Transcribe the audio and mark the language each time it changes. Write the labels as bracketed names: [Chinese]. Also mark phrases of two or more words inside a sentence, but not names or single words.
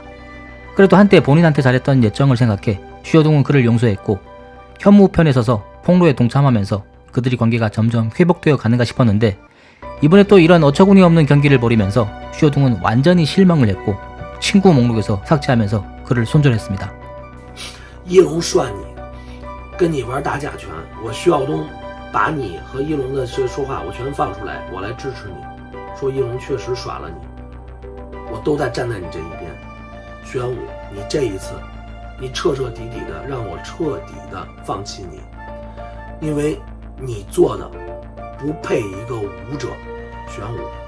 [Korean] 그래도 한때 본인한테 잘했던 예정을 생각해 슈여둥은 그를 용서했고, 현무 편에 서서 폭로에 동참하면서 그들의 관계가 점점 회복되어 가는가 싶었는데, 이번에 또 이런 어처구니 없는 경기를 벌이면서 슈여둥은 완전히 실망을 했고 친구 목록에서 삭제하면서 그를 손절했습니다. [Chinese] 一龙涮你，跟你玩打假拳，我徐晓东把你和一龙的说话我全放出来，我来支持你，说一龙确实耍了你，我都在站在你这一边。徐元武，你这一次，你彻彻底底的让我彻底的放弃你，因为你做的不配一个武者，玄武。